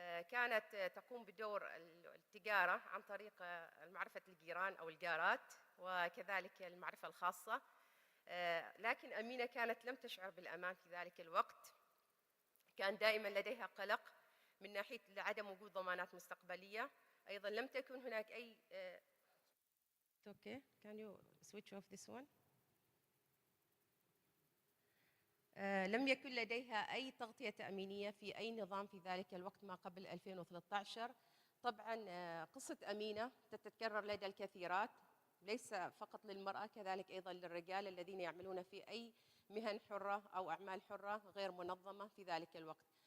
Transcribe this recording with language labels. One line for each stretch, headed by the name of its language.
Arabic: كانت تقوم بدور التجارة عن طريق معرفة الجيران أو الجارات، وكذلك المعرفة الخاصة. لكن أمينة كانت لم تشعر بالأمان في ذلك الوقت، كان دائما لديها قلق من ناحية عدم وجود ضمانات مستقبلية. أيضا لم تكن هناك أي
English: Okay, can you switch off this one?
Arabic: لم يكن لديها أي تغطية تأمينية في أي نظام في ذلك الوقت ما قبل 2013. طبعا قصة أمينة تتكرر لدى الكثيرات، ليس فقط للمرأة، كذلك أيضا للرجال الذين يعملون في أي مهن حرة أو أعمال حرة غير منظمة في ذلك الوقت.